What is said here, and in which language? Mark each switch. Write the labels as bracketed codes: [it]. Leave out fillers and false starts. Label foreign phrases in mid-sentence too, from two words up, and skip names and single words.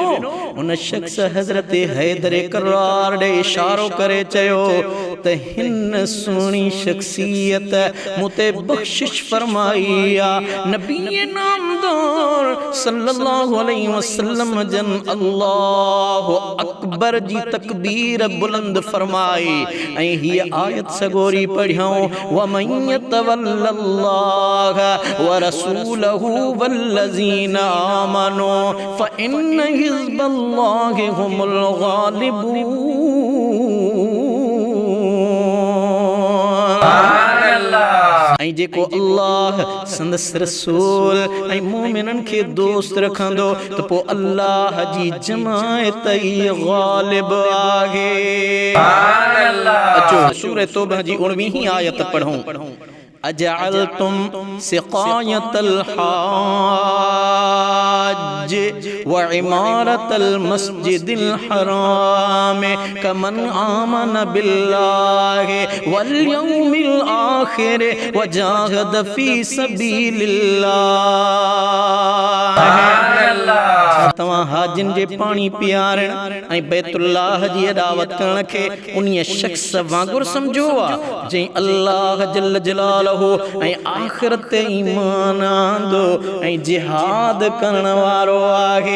[sd] उन शख़्स हज़रत हैदर करार ॾे इशारो करे चयो त हिन सुहिणी शख़्सियत मूं ते बख़्शिश फरमाई आहे। नबी नामदार [ar] صلى الله عليه وسلم [sd] जन [ar] الله أكبر [sd] जी तकबीर बुलंद फरमाई ऐं हीअ आयत सगोरी पढ़ियूं, [ar] ومن يتول الله ورسوله والذين آمنوا فإن حزب الله هم الغالبون. [sd] ऐं जेको अल्लाह संदसि रसूल ऐं मोमिननि खे दोस्त रखंदो त पोइ अल्लाह जी जमायत ई गालिब आहे। अचो सूरह तौबह जी 19वीं आयत पढ़ूं। [ar] أجعلتم سقاية الحاج وعمارة المسجد الحرام كمن آمن بالله واليوم الآخر وجاهد في سبيل الله. [sd] छा तव्हां हाजिन जे पानी पियारण ऐं बैतुल्लाह जी अदावत करण खे उन्हीअ शख्स वांगुरु सम्झो जंहिं अल्लाह [ar] جل جلاله [sd] ऐं आख़िरत ते ईमान आंदो ऐं जिहाद करण वारो आहे।